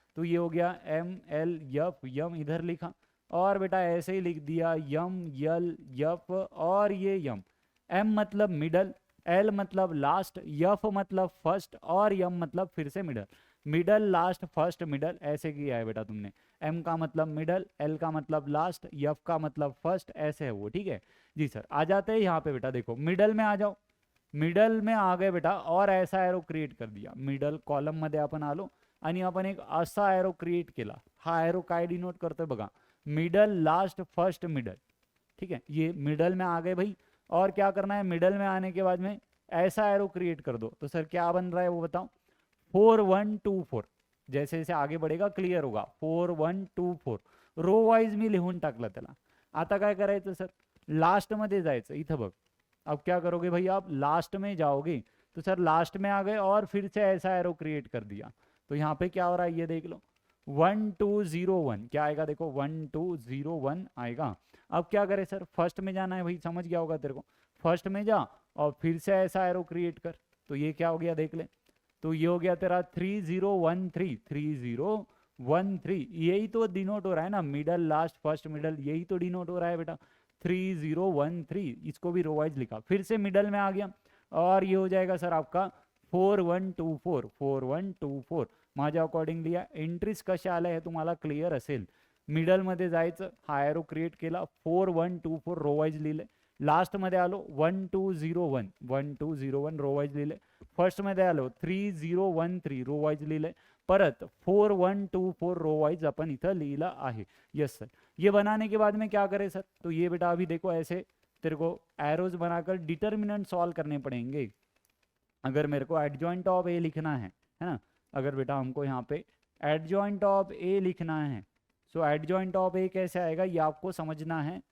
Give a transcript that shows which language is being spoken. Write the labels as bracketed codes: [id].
[hi] तो ये हो गया MLFM, इधर लिखा, और बेटा ऐसे ही लिख दिया MLF, और ये M मतलब मिडल, L मतलब लास्ट, F मतलब फर्स्ट, और M मतलब फिर से middle. Middle last first middle ऐसे किया है बेटा तुमने। M का मतलब मिडल, L का मतलब लास्ट, F का मतलब फर्स्ट, ऐसे है वो, ठीक है जी सर। आ जाते हैं यहाँ पे बेटा, देखो मिडल में आ जाओ। मिडल में आ गए बेटा, और ऐसा एरो क्रिएट कर दिया। [mr] मिडल कॉलम मध्ये आपण आलो आणि आपण एक असा एरो क्रिएट केला। हा एरो काय डिनोट करतोय बघा, मिडल लास्ट फर्स्ट मिडल, ठीक है। [hi] ये मिडल में आ गए भाई, और क्या करना है, मिडल में आने के बाद में ऐसा एरो क्रिएट कर दो। तो सर क्या बन रहा है वो बताओ, 4 1 2 4। जैसे जैसे आगे बढ़ेगा क्लियर होगा। [mr] 4 1 2 4 रो वाइज मी लिहून टाकलं त्याला। आता काय करायचं सर, लास्ट मध्ये जायचं। इथं बघ, [hi] अब क्या करोगे भाई, आप लास्ट में जाओगे। तो सर लास्ट में आ गए और फिर से ऐसा एरो क्रिएट कर दिया। तो यहाँ पे क्या हो रहा है ये देख लो, 1 2 0 1 क्या आएगा, देखो 1 2 0 1 आएगा। अब क्या करें सर, फर्स्ट में जाना है भाई, समझ गया होगा तेरे को। फर्स्ट में जा और फिर से ऐसा एरो क्रिएट कर। तो ये क्या हो गया देख ले, तो ये हो गया तेरा 3 0 1 3 3 0 1 3। यही तो डिनोट हो रहा है ना, मिडल लास्ट फर्स्ट मिडल, यही तो डिनोट हो रहा है बेटा। 3 0 1 3, इसको भी रो वाइज लिखा, फिर से मिडल में आ गया, और ये हो जाएगा सर आपका 4 1 2 4 4 1 2 4। [mr] माझ्या अकॉर्डिंगली या एंट्रीज कशा आल्या हे तुम्हाला क्लिअर असेल। मिडल मध्ये जायचं, हा एरो क्रिएट केला, 4 1 2 4 रो वाइज लिहिले। लास्ट मध्ये आलो 1 2 0 1 1 2 0 1 रो वाइज लिहिले। फर्स्ट मध्ये आलो 3 0 1 3 रो वाइज लिहिले। परत 4 1 2 4 रो वाइज अपन इथं लिहिला आहे। [hi] यस सर, ये बनाने के बाद में क्या करें सर, तो ये बेटा अभी देखो ऐसे तेरे को एरोज बनाकर डिटर्मिनेंट सॉल्व करने पड़ेंगे। अगर मेरे को एडजॉइंट ऑफ ए लिखना है ना, अगर बेटा हमको यहाँ पे एडजॉइंट ऑफ ए लिखना है, सो एडजॉइंट ऑफ ए कैसे आएगा ये आपको समझना है।